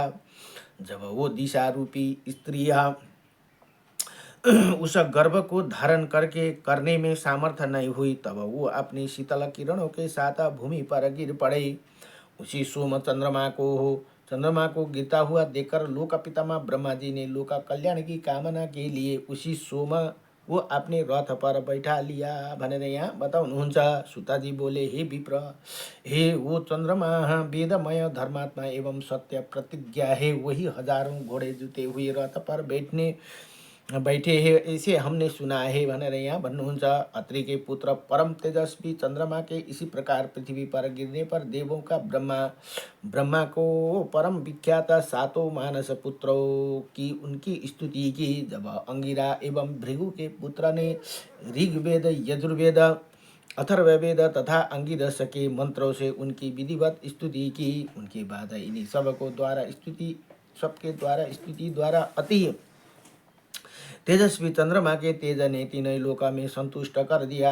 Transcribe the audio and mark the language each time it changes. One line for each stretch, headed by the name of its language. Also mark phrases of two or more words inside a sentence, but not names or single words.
Hindi: जब वो दिशा रूपी स्त्रियां उस गर्भ को धारण करने में सामर्थ्य नहीं हुई, तब वो अपनी शीतल किरणों के साथ भूमि पर गिर पड़े। उसी सोम चंद्रमा को गिरता हुआ देखकर लोक पितामह ब्रह्मा जी ने लोक कल्याण की कामना के लिए उसी सोम वो अपने रथ पर बैठा लिया
Nepali: भनेर यहाँ बताउनुहुन्छ।
Hindi: सुताजी बोले, हे विप्र, हे वो चंद्रमा वेदमय धर्मात्मा एवं सत्य प्रतिज्ञा है। वही हजारों घोड़े जुते हुए रथ पर बैठे हैं, इसे हमने सुना है
Nepali: भनेर यहाँ भन्नुहुन्छ।
Hindi: अत्रि के पुत्र परम तेजस्वी चंद्रमा के इसी प्रकार पृथ्वी पर गिरने पर देवों का ब्रह्मा को परम विख्यात 7 मानस पुत्रों की उनकी स्तुति की। जब अंगिरा एवं भृगु के पुत्र ने ऋग्वेद, यजुर्वेद, अथर्ववेद तथा अंगिरस के मंत्रों से उनकी विधिवत स्तुति की, उनके बाद इन्हीं सबके द्वारा स्तुति द्वारा अति तेजस्वी चंद्रमा के तेज ने तीनों लोका में संतुष्ट कर दिया।